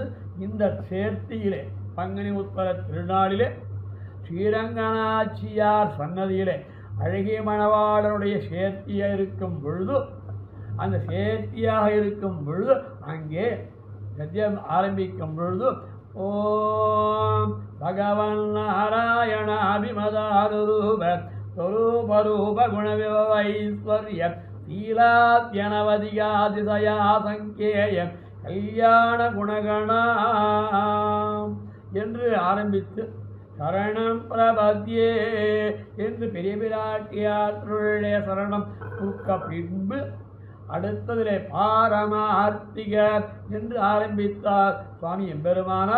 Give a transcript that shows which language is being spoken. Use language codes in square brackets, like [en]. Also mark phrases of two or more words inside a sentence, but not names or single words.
[ta] இந்த சேர்த்தியிலே பங்குனி உற்சவ திருநாளிலே ஸ்ரீரங்கநாச்சியார் சன்னதியிலே அழகிய மணவாளருடைய சேர்த்தியாக இருக்கும் பொழுது, அந்த சேர்த்தியாக இருக்கும் பொழுது அங்கே கத்தியம் ஆரம்பிக்கும் பொழுது [sa] ॐ भगवन् नारायण अभिमतारूप स्वरूप गुण विभवैश्वर्य शीलाद्यनवधियातिशया संकेय कल्याण गुणगणा [ta] என்று ஆரம்பித்து [sa] शरणं प्रपद्ये [ta] என்று பெரிய பிராட்டியாருடைய சரணம் தூக்க பின்பு அடுத்ததிலே பாரமார்த்திக என்று ஆரம்பித்தார் சுவாமி எம்பெருமானார்.